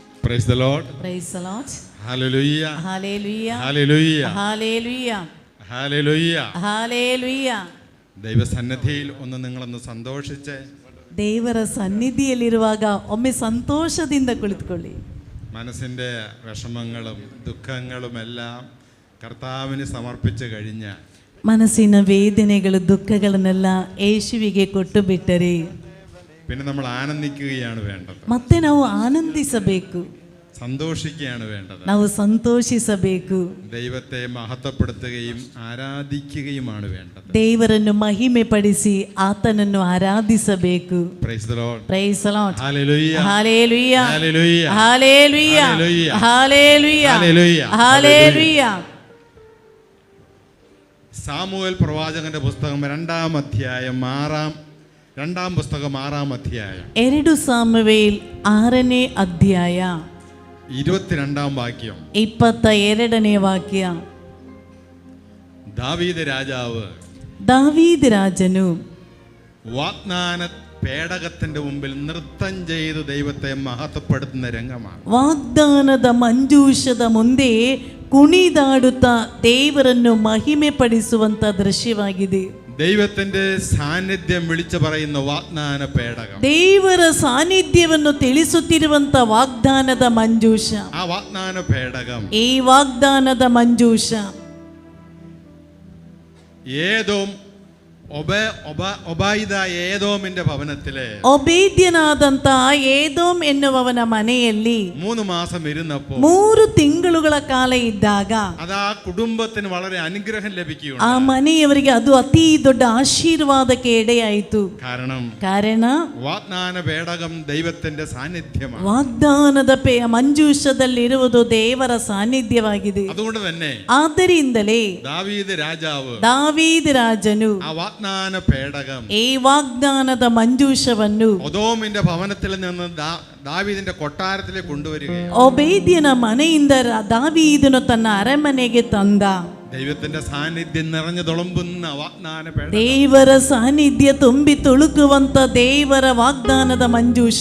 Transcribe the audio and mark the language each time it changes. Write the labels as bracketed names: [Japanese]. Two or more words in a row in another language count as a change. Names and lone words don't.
[English] Praise the Lord. Praise the Lord. Hallelujah. Hallelujah. Hallelujah. Hallelujah. Hallelujah. Hallelujah. [Malayalam] ദൈവസന്നിധിയിൽ ഒന്ന് നിങ്ങളൊന്ന് സന്തോഷിച്ച് [Kannada] ದೇವರ ಸನ್ನಿಧಿಯಲ್ಲಿರುವಾಗ ಒಮ್ಮೆ ಸಂತೋಷದಿಂದ ಕುಳಿತುಕೊಳ್ಳಿ. [Malayalam] മനസ്സിൻ്റെ വിഷമങ്ങളും ദുഃഖങ്ങളും എല്ലാം കർത്താവിന് സമർപ്പിച്ച് കഴിഞ്ഞാൽ [Kannada] ಮನಸ್ಸಿನ ವೇದನೆಗಳು ದುಃಖಗಳನ್ನೆಲ್ಲ ಯೇಸುವಿಗೆ ಕೊಟ್ಟು ಬಿಟ್ಟರೆ [Malayalam] പിന്നെ നമ്മൾ ആനന്ദിക്കുകയാണ് വേണ്ടത്. [Kannada] ಮತ್ತೆ ನಾವು ಆನಂದಿಸಬೇಕು, [Malayalam] സന്തോഷിക്കുകയാണ് വേണ്ടത്. [Kannada] ನಾವು ಸಂತೋಷಿಸಬೇಕು, [Malayalam] ദൈവത്തെ മഹത്വപ്പെടുത്തുകയും ആരാധിക്കുകയുമാണ് വേണ്ടത്. [Kannada] ದೇವರನ್ನು ಮಹಿಮೆ ಪಡಿಸಿ ಆತನನ್ನು ಆರಾಧಿಸಬೇಕು. [English] Praise the Lord. Praise the Lord. Hallelujah. Hallelujah. Hallelujah. Hallelujah. Hallelujah. Hallelujah. Hallelujah. Hallelujah. [Malayalam] സാമുവേൽ പ്രവാചകന്റെ പുസ്തകം 2-ാം അധ്യായം 2-ാം പുസ്തകം 6-ാം അധ്യായം [Kannada] 2 സാമുവേൽ 6ನೇ ಅಧ್ಯಾಯ [Malayalam] 22-ാം വാക്യം [Kannada] 22ನೇ ವಾಕ್ಯ. [Malayalam] ദാവീദ് രാജാവ് [Kannada] ദാവീദ് രാജನು [Malayalam] വാഗ്ദാന പേടകത്തിന്റെ മുമ്പിൽ നൃത്തം ചെയ്ത് ദൈവത്തെ മഹത്വപ്പെടുത്തുന്ന രംഗമാണ്. [Kannada] ವಾಗ್ದಾನದ ಮಂಜೂಷದ ಮುಂದೆ ಕುಣಿದಾಡುತ್ತಾ ದೇವರನ್ನು ಮಹಿಮೆ ಪಡಿಸುವಂತ ದೃಶ್ಯವಾಗಿದೆ. [Malayalam] ദൈവത്തിന്റെ സാന്നിധ്യം വിളിച്ചു പറയുന്ന വാഗ്ദാന പേടകം, [Kannada] ದೇವರ ಸಾನ್ನಿಧ್ಯವನ್ನು ತಿಳಿಸುತ್ತಿರುವಂತ ವಾಗ್ದಾನದ ಮಂಜೂಷ. [Malayalam] ആ വാഗ്ദാന പേടകം [Kannada] ಈ ವಾಗ್ದಾನದ ಮಂಜೂಷ [Malayalam] ഏതോം ഒബായിദ ഏദോമിന്റെ ഭവനത്തിലെ [Kannada] ಒಬೇದ್ಯನಾದಂತ ಏದೋಮ್ ಎನ್ನುವವನ ಮನೆಯಲ್ಲಿ [Malayalam] 3 മാസം ഇരുന്നപ്പോൾ [Kannada] 3 ತಿಂಗಳುಗಳ ಕಾಲ ಇದ್ದಾಗ [Malayalam] അത് ആ കുടുംബത്തിന് വളരെ അനുഗ്രഹം ലഭിക്കുകയാണ്. [Kannada] ಆ ಮನೆಯವರಿಗೆ ಅದು ಅತಿ ದೊಡ್ಡ ಆಶೀರ್ವಾದಕ್ಕೆ ಎಡೆಯಾಯಿತು. ಕಾರಣ [Malayalam] വാഗ്ദാന പേടകം ദൈവത്തിന്റെ സാന്നിധ്യമാണ്. [Kannada] ವಾಗ್ದಾನದ ಮಂಜೂಷದಲ್ಲಿರುವುದು ದೇವರ ಸಾನ್ನಿಧ್ಯವಾಗಿದೆ. [Malayalam] അതുകൊണ്ട് തന്നെ [Kannada] ಆದ್ದರಿಂದಲೇ [Malayalam] ദാവീദ് [Kannada] ರಾಜನು [Malayalam] ആ വാഗ്ദാന പേടകം [Kannada] ಈ ವಾಗ್ದಾನದ ಮಂಜೂಷವನ್ನು [Malayalam] ഒദോമിന്റെ ഭവനത്തിൽ നിന്ന് ദാവീദിന്റെ കൊട്ടാരത്തിലേക്ക് കൊണ്ടുവരികയാണ്. [Kannada] ಒಬೇದ್ಯನ ಮನೆಯಿಂದ ದಾವೀದನು ತನ್ನ ಅರಮನೆಗೆ ತಂದ. [Malayalam] ദൈവത്തിന്റെ സാന്നിധ്യം നിറഞ്ഞു തുളുമ്പുന്ന വാഗ്ദാന പേടകം, [Kannada] ದೇವರ ಸಾನ್ನಿಧ್ಯ ತುಂಬಿ ತುಳುಕುವಂತ ದೇವರ ವಾಗ್ದಾನದ ಮಂಜೂಷ,